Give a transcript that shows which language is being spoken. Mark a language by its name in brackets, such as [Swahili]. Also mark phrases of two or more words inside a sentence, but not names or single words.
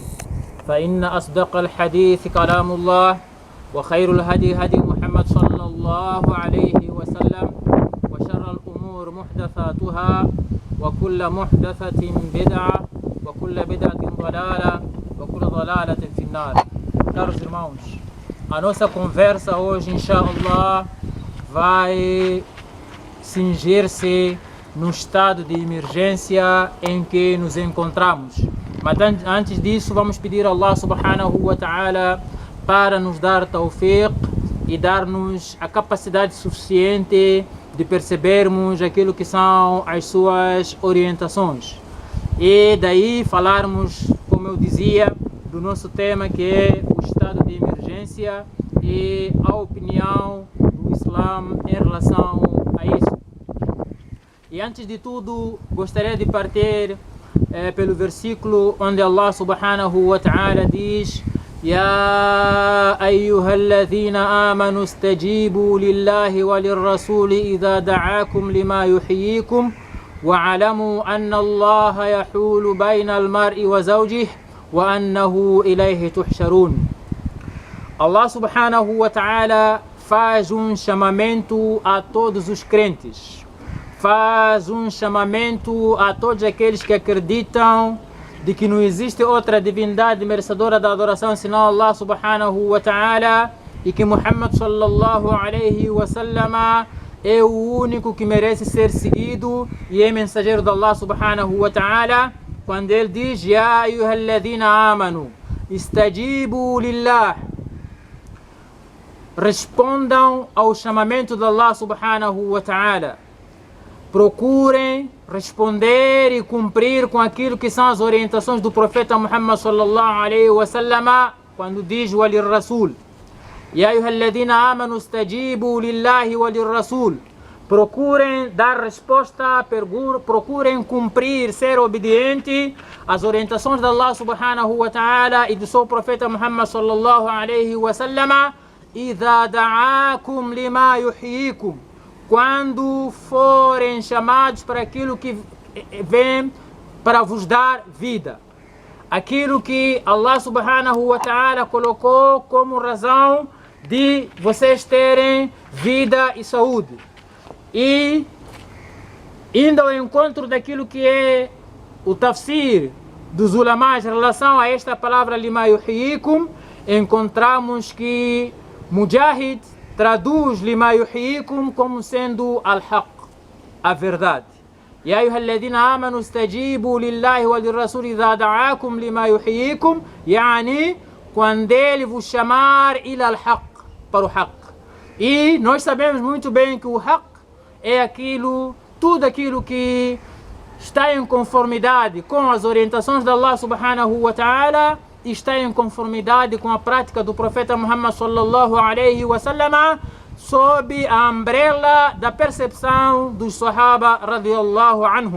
[Arabic] فإن أصدق الحديث كلام الله وخير الهدي هدي محمد صلى الله عليه وسلم وشر الأمور محدثاتها وكل محدثة بدعة وكل بدعة ضلالة وكل ضلالة في النار. [Portuguese] Caros irmãos, a nossa conversa hoje, inshallah, vai cingir-se no estado de emergência em que nos encontramos. Mas antes disso, vamos pedir a Allah [Arabic] سبحانه وتعالى [Portuguese] para nos dar tawfiq e dar-nos a capacidade suficiente de percebermos aquilo que são as suas orientações. E daí falarmos, como eu dizia, do nosso tema, que é o estado de emergência e a opinião do Islã em relação a isso. E antes de tudo, gostaria de partir pelo versículo onde Allah [Arabic] سبحانه وتعالى [Portuguese] diz: [Arabic] يا أيها الذين آمنوا استجيبوا لله وللرسول إذا دعاكم لما يحييكم واعلموا أن الله يحول بين المرء وزوجه وأنه إليه تحشرون. [Portuguese] Allah [Arabic] سبحانه وتعالى [Portuguese] faz chamamento a todos os crentes, faz chamamento a todos aqueles que acreditam de que não existe outra divindade merecedora da adoração senão Allah [Arabic] سبحانه وتعالى, [Portuguese] e que Muhammad [Arabic] صلى الله عليه وسلم [Portuguese] é o único que merece ser seguido e é mensageiro de Allah [Arabic] سبحانه وتعالى, [Portuguese] quando ele diz: [Arabic] يا أيها الذين آمنوا استجيبوا لله, [Portuguese] respondam ao chamamento de Allah [Arabic] سبحانه وتعالى, [Portuguese] procurem responder e cumprir com aquilo que são as orientações do profeta Muhammad [Arabic] صلى الله عليه وسلم, [Portuguese] quando diz [Arabic] وللرسول. يا أيها الذين آمنوا استجيبوا لله وللرسول, [Portuguese] procurem dar resposta, procurem cumprir, ser obediente às orientações de Allah [Arabic] سبحانه وتعالى [Portuguese] e do seu profeta Muhammad [Arabic] صلى الله عليه وسلم. إذا دعاكم لما يحييكم, [Portuguese] quando forem chamados para aquilo que vem para vos dar vida, aquilo que Allah [Arabic] سبحانه وتعالى [Portuguese] colocou como razão de vocês terem vida e saúde. E indo ao encontro daquilo que é o tafsir dos ulamás em relação a esta palavra [Arabic] لما يحييكم, [Portuguese] encontramos que Mujahid traduz [Arabic] لما يحييكم [Portuguese] como sendo al-haq, a verdade. [Arabic] يا أيها الذين آمنوا استجيبوا لله وللرسول إذا دعاكم لما يحييكم، يعني [Portuguese] quando ele vos chamar [Arabic] إلى الحق, [Portuguese] para o haq. E nós sabemos muito bem que o haq é aquilo, tudo aquilo que está em conformidade com as orientações de Allah [Arabic] سبحانه وتعالى, [Portuguese] está em conformidade com a prática do profeta Muhammad [Arabic] صلى الله عليه وسلم, [Portuguese] sob a umbrella da percepção dos Sahaba [Arabic] رضي الله عنهم.